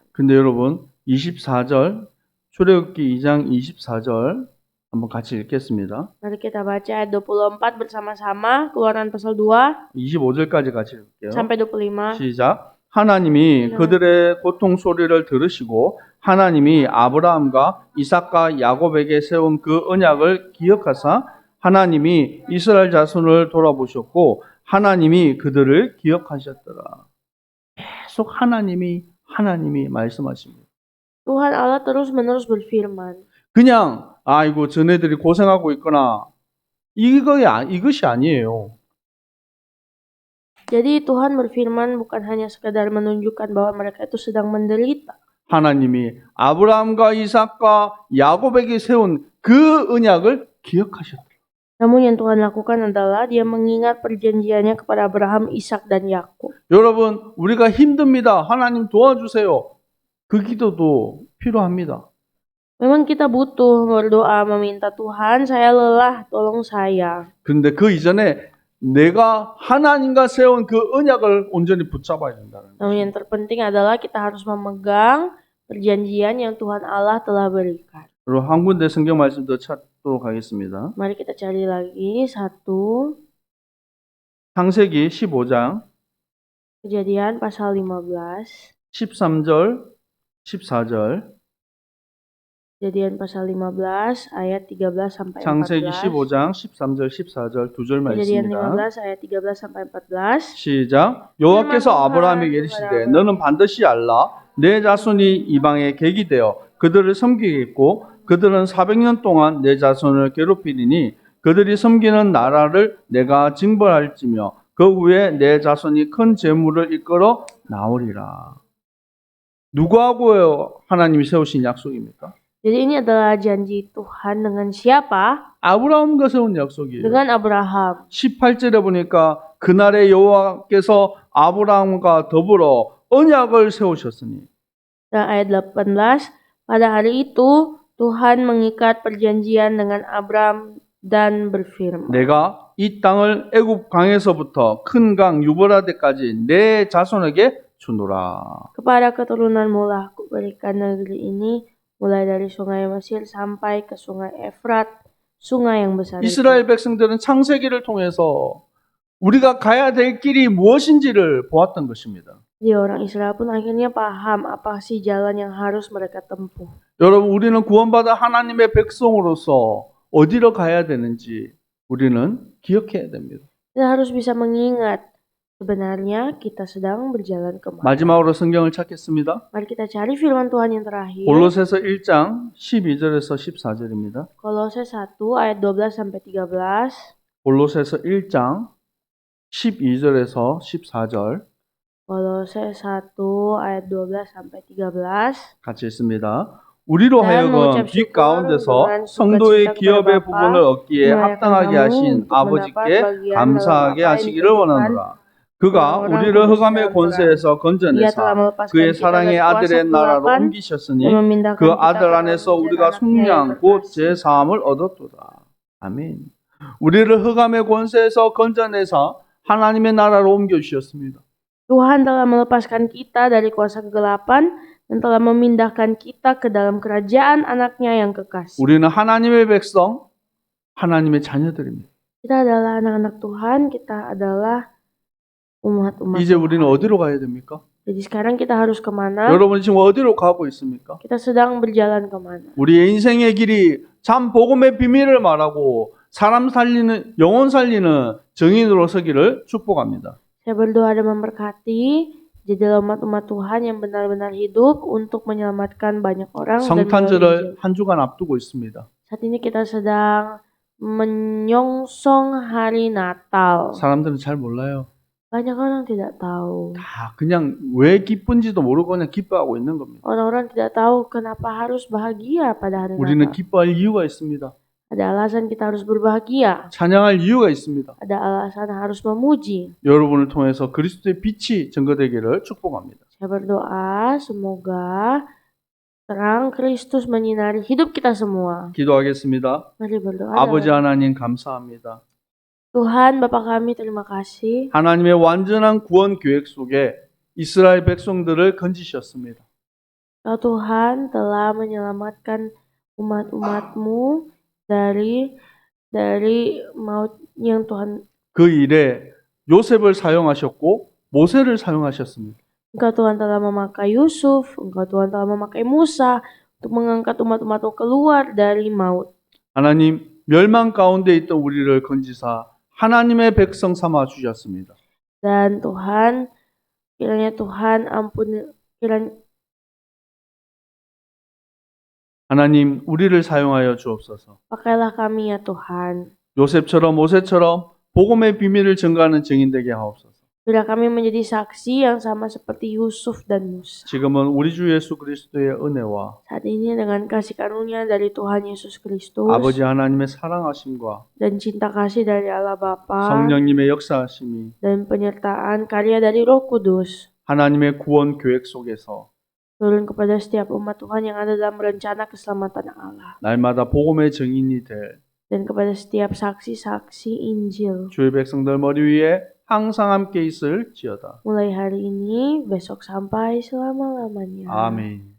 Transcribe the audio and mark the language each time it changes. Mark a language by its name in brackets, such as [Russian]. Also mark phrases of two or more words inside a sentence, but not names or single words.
[Korean] 근데 여러분 24절 출애굽기 2장 24절 한번 같이 읽겠습니다. [Indonesian] Mari kita baca ayat 24 bersama-sama, Keluaran pasal 2 [Korean] 25절까지 같이 읽을게요. [Indonesian] sampai 25. [Korean] 시작. 하나님이 그들의 고통 소리를 들으시고 하나님이 아브라함과 이삭과 야곱에게 세운 그 언약을 기억하사 하나님이 이스라엘 자손을 돌아보셨고 하나님이 그들을 기억하셨더라. 계속 하나님이 말씀하십니다. [Indonesian] Tuhan Allah terus-menerus berfirman. [Korean] 그냥 아이고 저네들이 고생하고 있구나 이것이 아니에요. [Indonesian] Jadi Tuhan berfirman bukan hanya sekadar menunjukkan bahwa mereka itu sedang menderita. [Korean] 하나님이 아브라함과 이삭과 야곱에게 세운 그 언약을 기억하셨다. [Indonesian] Namun yang Tuhan lakukan adalah dia mengingat perjanjiannya kepada Abraham, Ishak dan Yakub. [Korean] 여러분 우리가 힘듭니다. 하나님 도와주세요. 그 기도도 필요합니다. [Indonesian] Memang kita butuh berdoa meminta Tuhan, saya lelah, tolong saya. [Korean] 그런데 그 이전에 내가 하나님과 세운 그 언약을 온전히 붙잡아야 된다는 거예요. [Indonesian] Namun yang terpenting adalah kita harus memegang perjanjian yang Tuhan Allah telah berikan. [Korean] 그리고 한 군데 성경 말씀 더 찾도록 하겠습니다. [Indonesian] Mari kita cari lagi satu. [Korean] 창세기 15장 [Indonesian] Kejadian pasal 15. [Korean] 13절 14절 [Indonesian] Kejadian pasal 15 ayat 13 sampai 14. [Korean] 창세기 15장 13절 14절 두 절 [Indonesian] Kejadian [Korean] 말씀입니다. [Indonesian] 15 ayat 13 sampai 14. [Korean] 시작. 여호와께서 아브라함에게 이르시되 너는 반드시 알라 내 자손이 이방에 객이 되어 그들을 섬기겠고 그들은 400년 동안 내 자손을 괴롭히리니 그들이 섬기는 나라를 내가 징벌할지며 그 후에 내 자손이 큰 재물을 이끌어 나오리라. 누구하고 하나님이 세우신 약속입니까? [Indonesian] Jadi ini adalah janji Tuhan dengan siapa? [Korean] 아브라함과 세운 약속이에요. [Indonesian] Dengan Abraham. [Korean] 18절에 보니까 그날에 여호와께서 아브라함과 더불어 언약을 세우셨으니. [Indonesian] Dan ayat 18, pada hari itu Tuhan mengikat perjanjian dengan Abraham dan berfirman. [Korean] 내가 이 땅을 애굽 강에서부터 큰 강 유브라데까지 내 자손에게 주노라. [Indonesian] Kepada keturunanmu lah aku berikan negeri ini, mulai dari sungai Mesir sampai ke sungai Efrat, sungai yang besar itu. [Korean] 이스라엘 백성들은 창세기를 통해서 우리가 가야 될 길이 무엇인지를 보았던 것입니다. [Indonesian] Jadi orang Israel pun akhirnya paham apa sih jalan yang harus mereka tempuh. [Korean] 여러분 우리는 구원받은 하나님의 백성으로서 어디로 가야 되는지 우리는 기억해야 됩니다. [Indonesian] Kita harus bisa mengingat sebenarnya kita sedang berjalan kemana. [Korean] 마지막으로 성경을 찾겠습니다. [Indonesian] Mari kita cari firman Tuhan yang terakhir. [Korean] 골로새서 1장 12절에서 14절입니다. [Indonesian] Kolose 1 ayat 12 sampai 13. [Korean] 골로새서 1장 12절에서 14절 [Indonesian] Kolose 1 ayat 12 sampai 13. [Korean] 같이 읽습니다. 우리로 하여금 [Indonesian] mengucap [Korean] 빛 [Indonesian] syukur [Korean] 가운데서 [Indonesian] dengan [Korean] 성도의 [Indonesian] sukacita [Korean] 기업의 [Indonesian] kepada [Korean] 부분을 [Indonesian] Bapa, [Korean] 얻기에 [Indonesian] melayakkan [Korean] 합당하게 [Indonesian] kamu [Korean] 하신 [Indonesian] untuk mendapat [Korean] 아버지께 [Indonesian] bagian [Korean] 감사하게 [Indonesian] dalam apa yang [Korean] 하시기를 [Indonesian] ditentukan [Korean] 원하노라. 그가 [Indonesian] orang-orang [Korean] 우리를 [Indonesian] kudus [Korean] 흑암의 [Indonesian] dalam terang. [Korean] 권세에서 [Indonesian] Ia telah [Korean] 건져내사 [Indonesian] melepaskan [Korean] 그의 [Indonesian] kita [Korean] 사랑의 [Indonesian] dari kuasa [Korean] 아들의 나라로 [Indonesian] kegelapan [Korean] 옮기셨으니 [Indonesian] dan memindahkan [Korean] 그 [Indonesian] kita [Korean] 아들 [Indonesian] ke dalam [Korean] 안에서 [Indonesian] kerajaan [Korean] 우리가 [Indonesian] anaknya yang [Korean] 속량 곧 [Indonesian] berkasih. [Korean] 제사함을 얻었도다. 아멘. 우리를 흑암의 권세에서 건져내사 하나님의 나라로 옮겨주셨습니다. [Indonesian] Tuhan telah melepaskan kita dari kuasa kegelapan dan telah memindahkan kita ke dalam kerajaan anaknya yang kekasih. [Korean] 우리는 하나님의 백성, 하나님의 자녀들입니다. [Indonesian] Kita adalah anak-anak Tuhan, kita adalah umat-umat [Korean] 이제 우리는 [Indonesian] Tuhan. [Korean] 어디로 가야 됩니까? [Indonesian] Jadi sekarang kita harus kemana? [Korean] 여러분 지금 어디로 가고 있습니까? [Indonesian] Kita sedang berjalan kemana? [Korean] 우리의 인생의 길이 참 복음의 비밀을 말하고 사람 살리는, 영혼 살리는 증인으로 서기를 축복합니다. [Indonesian] Saya berdoa dan memberkati jadilah umat-umat Tuhan yang benar-benar hidup untuk menyelamatkan banyak orang dan melalui [Korean] 성탄절을 [Indonesian] Injil. [Korean] 한 주간 앞두고 있습니다. [Indonesian] Saat ini kita sedang menyongsong hari Natal. [Korean] 사람들은 잘 몰라요. [Indonesian] Banyak orang tidak tahu. [Korean] 다 그냥 왜 기쁜지도 모르고 그냥 기뻐하고 있는 겁니다. [Indonesian] Orang-orang tidak tahu kenapa harus bahagia pada hari [Korean] 우리는 [Indonesian] Natal. [Korean] 기뻐할 이유가 있습니다. [Indonesian] Ada alasan kita harus berbahagia. [Korean] 찬양할 이유가 있습니다. [Indonesian] Ada alasan harus memuji. [Korean] 여러분을 통해서 그리스도의 빛이 증거되기를 축복합니다. [Indonesian] Saya berdoa semoga terang Kristus menyinari hidup kita semua. [Korean] 기도하겠습니다. [Indonesian] Mari berdoa. [Korean] 아버지 하나님 감사합니다. [Indonesian] Tuhan, Bapa kami, terima kasih. [Korean] 하나님의 완전한 구원 계획 속에 이스라엘 백성들을 건지셨습니다. [Indonesian] Kau Tuhan telah menyelamatkan umat-umat-Mu dari maut yang Tuhan. [Korean] 그 일에 요셉을 사용하셨고 모세를 사용하셨습니다. [Indonesian] Engkau Tuhan telah memakai Yusuf, Engkau Tuhan telah memakai Musa untuk mengangkat umat-umat-Mu keluar dari maut. [Korean] 하나님 멸망 가운데 있던 우리를 건지사 하나님의 백성 삼아 주셨습니다. [Indonesian] Dan Tuhan, kiranya Tuhan [Korean] 하나님 우리를 사용하여 주옵소서. [Indonesian] pakailah kami ya Tuhan. [Korean] 요셉처럼 모세처럼 복음의 비밀을 증거하는 증인 되게 하옵소서. [Indonesian] Bila kami menjadi saksi yang sama seperti Yusuf dan Musa. [Korean] 지금은 우리 주 예수 그리스도의 은혜와 [Indonesian] Saat ini dengan kasih karunia dari Tuhan Yesus Kristus [Korean] 아버지 하나님의 사랑하심과 [Indonesian] dan cinta kasih dari Allah Bapa [Korean] 성령님의 역사하심이 [Indonesian] dan penyertaan karya dari Roh Kudus [Korean] 하나님의 구원 계획 속에서 [Indonesian] turun kepada setiap umat Tuhan yang ada dalam rencana keselamatan Allah [Korean] 날마다 복음의 증인이 될 [Indonesian] dan kepada setiap saksi-saksi Injil. [Korean] 주의 백성들 머리 위에 항상 함께 있을지어다. [Indonesian] Mulai hari ini, besok sampai selama-lamanya. [Korean] 아멘.